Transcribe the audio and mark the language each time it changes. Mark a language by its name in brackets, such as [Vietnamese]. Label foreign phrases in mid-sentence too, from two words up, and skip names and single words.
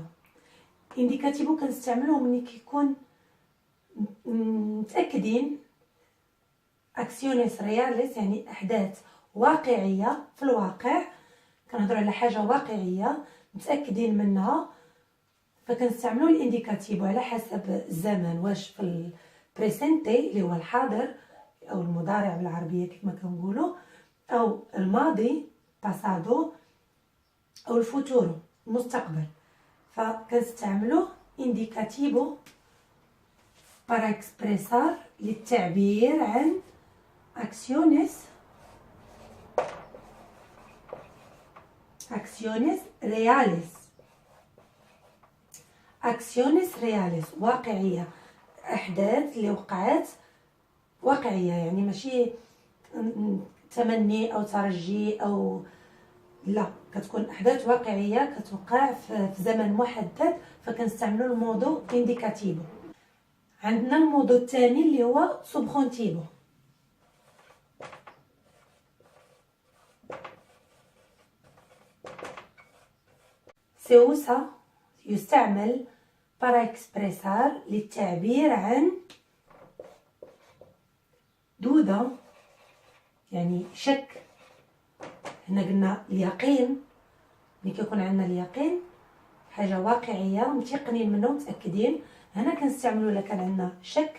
[Arabic] الإنديكاتيفو كنستعملوه ملي كيكون متأكدين [Spanish] acciones reales, [Arabic] يعني أحداث واقعية في الواقع، كنهضروا على حاجة واقعية متأكدين منها، فكنستعملوا الانديكاتيفو على حسب الزمن، واش في البريسنتي اللي هو الحاضر او المضارع بالعربيه كما كنقولوا، او الماضي باسادو، او الفوتورو المستقبل. فكنستعملوا انديكاتيفو [Spanish] para expresar [Arabic] للتعبير عن acciones reales واقعية، أحداث اللي وقعت واقعية، يعني ماشي تمني أو ترجي أو لا، كتكون أحداث واقعية كتوقع في زمن محدد، فكنستعملوا الموضوع إنديكاتيفو. عندنا الموضوع الثاني اللي هو سوبخونتيفو. سيوسا يستعمل [Spanish] para expresar [Arabic] للتعبير عن دودة، يعني شك. هنا قلنا اليقين، ملي كيكون عندنا اليقين حاجة واقعية متيقنين منه متأكدين، هنا كنستعملو إلا كان عندنا شك.